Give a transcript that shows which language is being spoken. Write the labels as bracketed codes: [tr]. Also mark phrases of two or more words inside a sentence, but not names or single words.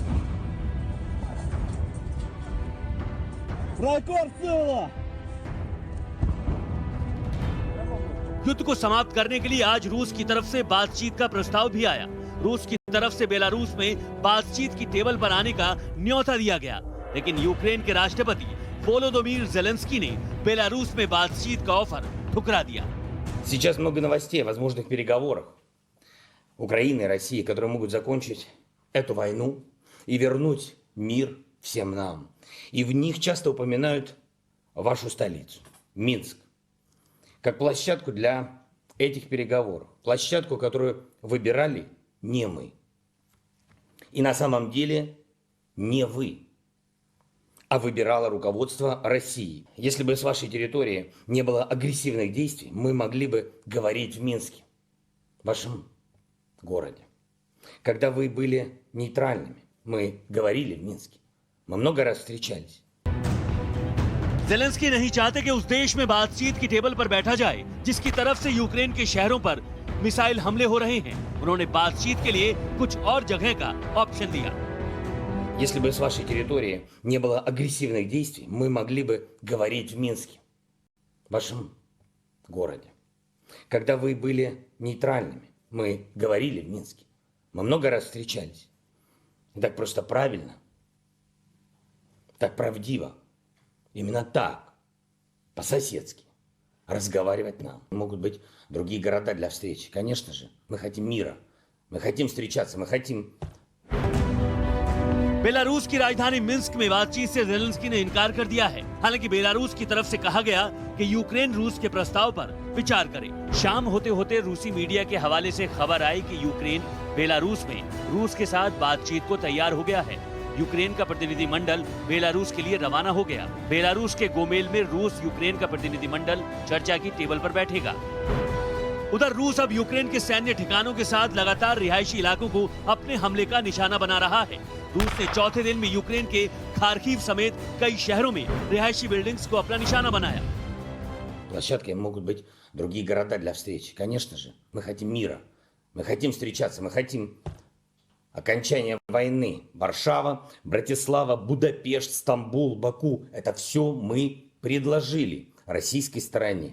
[hi] युद्ध को समाप्त करने के लिए आज रूस की तरफ से बातचीत का प्रस्ताव भी आया। रूस की तरफ से बेलारूस में बातचीत की टेबल पर आने का न्योता दिया गया, लेकिन यूक्रेन के राष्ट्रपति वोलोदोमीर ज़ेलेंस्की ने बेलारूस में बातचीत का ऑफर ठुकरा दिया। [ru] Сейчас много новостей о возможных переговорах Украины и России, которые могут закончить эту войну и вернуть мир всем нам. И в них часто упоминают вашу столицу, Минск, как площадку для этих переговоров. Площадку, которую выбирали не мы. И на самом деле не вы, а выбирало руководство России. Если бы с вашей территории не было агрессивных действий, мы могли бы говорить в Минске, вашем городе. Когда вы были нейтральными, мы говорили в Минске. Мы много раз встречались. [hi] ज़ेलेंस्की नहीं चाहते कि उस देश में बातचीत की टेबल पर बैठा जाए जिसकी तरफ से यूक्रेन के शहरों पर मिसाइल हमले हो रहे हैं। उन्होंने बातचीत के लिए कुछ और जगह का ऑप्शन दिया। [ru] Если бы с вашей территории не было агрессивных действий, мы могли бы говорить в Минске, вашем городе. Когда вы были нейтральными, мы говорили в Минске. Мы много раз встречались. И так просто правильно, так правдиво, именно так, по-соседски разговаривать нам. Могут быть другие города для встречи. Конечно же, мы хотим мира, мы хотим встречаться, мы хотим... [hi] बेलारूस की राजधानी मिन्स्क में बातचीत से ज़ेलेंस्की ने इनकार कर दिया है। हालांकि बेलारूस की तरफ से कहा गया कि यूक्रेन रूस के प्रस्ताव पर विचार करे। शाम होते होते रूसी मीडिया के हवाले से खबर आई कि यूक्रेन बेलारूस में रूस के साथ बातचीत को तैयार हो गया है। यूक्रेन का प्रतिनिधिमंडल बेलारूस के लिए रवाना हो गया। बेलारूस के गोमेल में रूस यूक्रेन का प्रतिनिधिमंडल चर्चा की टेबल पर बैठेगा। उधर रूस अब यूक्रेन के सैन्य ठिकानों के साथ लगातार रिहायशी इलाकों को अपने हमले का निशाना बना रहा है। रूस ने चौथे दिन में यूक्रेन के खार्किव समेत कई शहरों में रिहायशी बिल्डिंग्स को अपना निशाना बनाया। [ru] Площадками могут быть другие города для встречи. Конечно же, мы хотим мира, мы хотим встречаться, мы хотим окончания войны. Варшава, Братислава, Будапешт, Стамбул, Баку – это все мы предложили российской стороне.